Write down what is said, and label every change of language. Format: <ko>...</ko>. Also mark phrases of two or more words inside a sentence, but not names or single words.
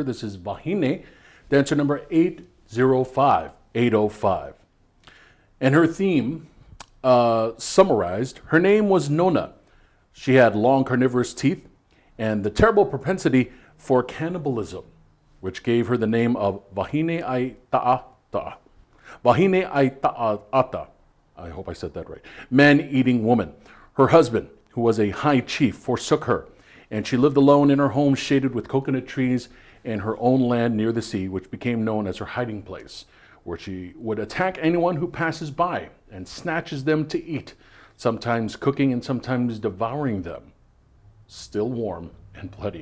<en>This is Vahine, dancer number 805. And her theme, summarized, her name was Nona. She had long carnivorous teeth and the terrible propensity for cannibalism, which gave her the name of Vahine ai Ta'ata. Vahine ai Ta'ata. I hope I said that right. Man-eating woman. Her husband, who was a high chief, forsook her, and she lived alone in her home shaded with coconut trees and her own land near the sea, which became known as her hiding place, where she would attack anyone who passes by and snatches them to eat, sometimes cooking and sometimes devouring them, still warm and bloody.</en>